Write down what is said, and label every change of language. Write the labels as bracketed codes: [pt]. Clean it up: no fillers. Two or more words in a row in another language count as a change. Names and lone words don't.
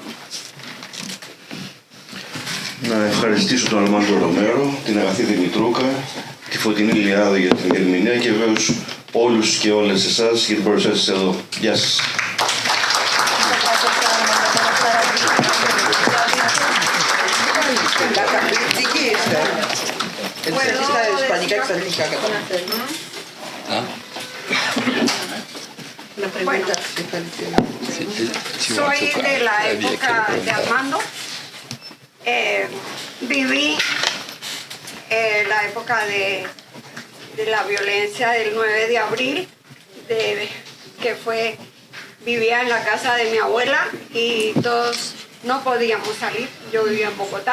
[el] Να ευχαριστήσω τον Αρμάντο Ρομέρο, την αγαθή Δημητρούκα, τη Φωτεινή Λιάδο για την ερμηνεία και βέβαιως όλους και όλες εσάς για την παρουσία σας εδώ. Γεια σας. Καταπληκτική είστε. Εσείς στα ισπανικά και στα ελληνικά κατάλαβα. [es] Soy de la época de Armando. Viví la época de la violencia del 9 de abril, vivía en la casa de mi abuela y todos no podíamos salir, yo vivía en Bogotá.